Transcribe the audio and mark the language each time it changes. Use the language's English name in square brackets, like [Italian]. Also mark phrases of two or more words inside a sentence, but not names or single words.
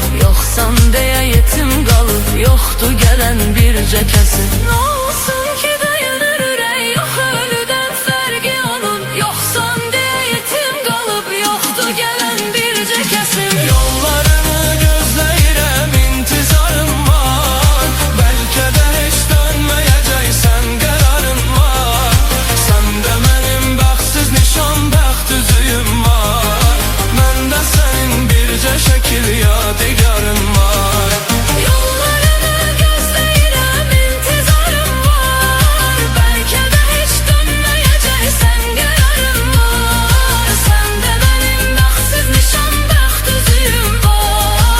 [Azerbaijani] Yoxsan deyə yetim qalıb, yoxdu gələn bircə kəsim. Nə olsun ki döyünür ürək, yox ölüdən fərqi onun. Yoxsan deyə yetim qalıb, yoxdu gələn bircə kəsim. Yollarını gözləyirəm, intizarım var. [Turkish] Belki de hiç dönmeyeceksen kararın var. Sende benim [Azerbaijani] bəxtsiz nişan, bəxt üzüyüm var. Məndə senin bircə şəkil yadigarım var. Yollarını gözləyirəm, intizarım var. [Turkish] Belki de hiç dönmeyeceksen kararın var. Sende benim [Azerbaijani] bəxtsiz nişan, bəxt üzüyüm var.